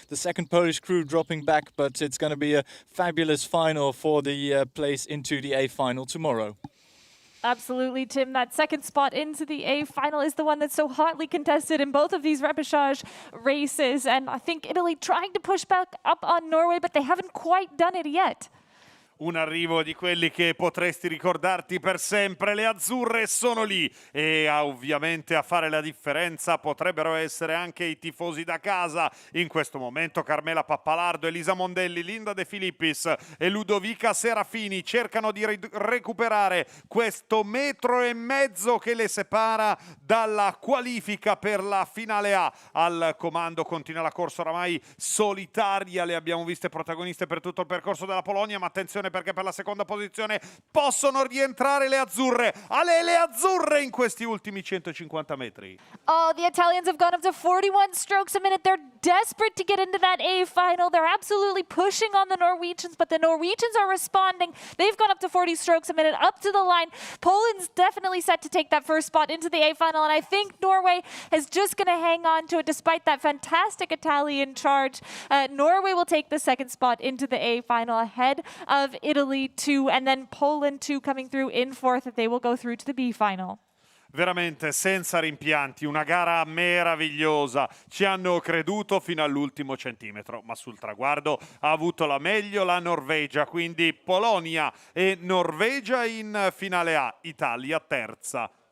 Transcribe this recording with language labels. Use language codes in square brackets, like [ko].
[en] The second Polish crew dropping back, but it's going to be a fabulous final for the place into the A final tomorrow. Absolutely, Tim. That second spot into the A final is the one that's so hotly contested in both of these repechage races. And I think Italy trying to push back up on Norway, but they haven't quite done it yet. [it] Un arrivo di quelli che potresti ricordarti per sempre. Le azzurre sono lì e ovviamente a fare la differenza potrebbero essere anche i tifosi da casa. In questo momento Carmela Pappalardo, Elisa Mondelli, Linda De Filippis e Ludovica Serafini cercano di recuperare questo 1,5 metri che le separa dalla qualifica per la finale A. Al comando continua la corsa oramai solitaria, le abbiamo viste protagoniste per tutto il percorso della Polonia, ma attenzione perché per la seconda posizione possono rientrare le azzurre. Le azzurre in questi ultimi 150 metri. [en] Oh, the Italians have gone up to 41 strokes a minute. They're desperate to get into that A final. They're absolutely pushing on the Norwegians, but the Norwegians are responding. They've gone up to 40 strokes a minute, up to the line. Poland's definitely set to take that first spot into the A final, and I think Norway is just going to hang on to it despite that fantastic Italian charge. Norway will take the second spot into the A final ahead of Italy 2, and then Poland 2 coming through in fourth. They will go through to the B final. [it] Veramente senza rimpianti, una gara meravigliosa. Ci hanno creduto fino all'ultimo centimetro, ma sul traguardo ha avuto la meglio la Norvegia, quindi Polonia e Norvegia in finale A, Italia terza.